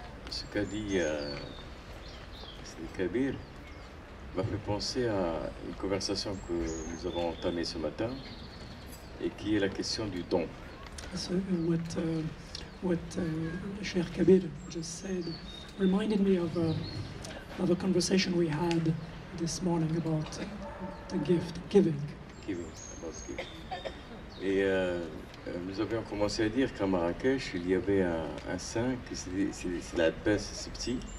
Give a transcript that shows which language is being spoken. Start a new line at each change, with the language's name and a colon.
French: Ce qu'a dit Kabir m'a fait penser à une conversation que nous avons entamée ce matin et qui est la question du don.
English: So what Sheikh Kabir just said reminded me of a conversation we had this morning about the gift, giving. Giving, about giving.
French: Et nous avions commencé à dire qu'à Marrakech, il y avait un saint, qui c'est la baisse Sbil.